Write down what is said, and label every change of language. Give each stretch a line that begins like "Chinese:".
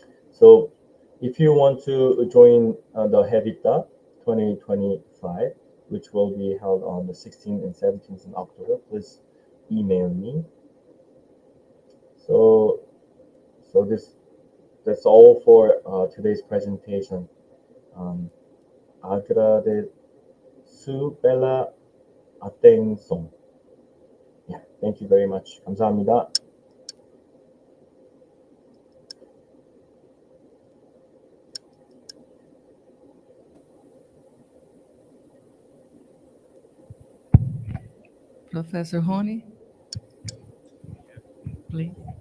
English: So if you want to join the Habita 2025, which will be held on the 16th and 17th of October, please email me. So, so that's all for today's presentation.
Portuguese: Um, Agradeço pela atenção.
English: Yeah, thank you very much.
Korean: 감사합니다.
English: Professor Honey, please.